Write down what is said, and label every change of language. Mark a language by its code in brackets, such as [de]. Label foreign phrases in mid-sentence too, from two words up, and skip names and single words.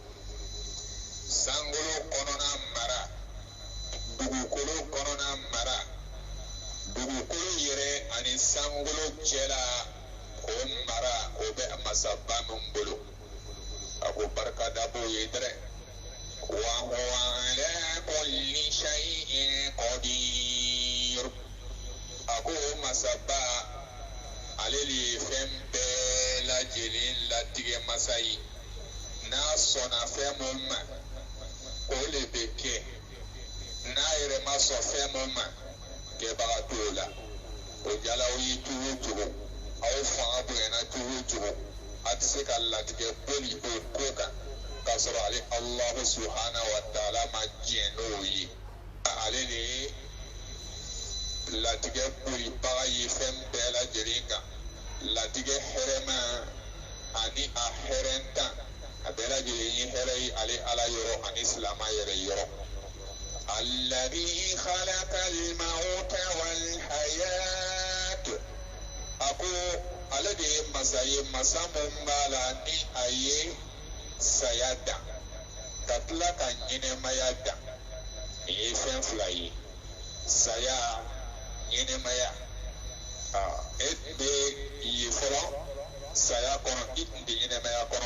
[bm] Sankolo kɔnɔna mara, dugukolo kɔnɔna mara, dugukolo yɛrɛ ani sankolo cɛla o mara o bɛ masaba min bolo. A ko barika da b'o ye dɛrɛ. [ar] وهو على كل شيء قدير, [bm] a ko masaba ale de ye fɛn bɛɛ lajɛlen latigɛ masa ye. N'a sɔnna fɛn mun ma o de bɛ kɛ. N'a yɛrɛ ma sɔn fɛn mun ma kɛbaga t'o la. O jala aw ye cogo o cogo, aw fanga bonyana cogo o cogo, a tɛ se ka latigɛ boli o ko kan k'a sɔrɔ ale [ar] الله سبحانه وتعالى [bm] ma diɲɛ n'o ye. Ale de ye latigɛ bolibaga ye fɛn bɛɛ lajɛlen kan. Latigɛ hɛrɛma ani a hɛrɛntan a bɛɛ lajɛlen ye hɛrɛ ye ale ala yɔrɔ ani silama yɛrɛ yɔrɔ. [ar] الذي خلق الموت والحياة, [bm] a ko ale de ye masa ye masa mun b'a la ni a ye saya dan ka tila ka ɲɛnɛmaya dan. Nin ye fɛn fila ye, saya, ɲɛnɛmaya. E bɛ ye fɔlɔ saya kɔnɔ, i tun tɛ ɲɛnɛmaya kɔnɔ.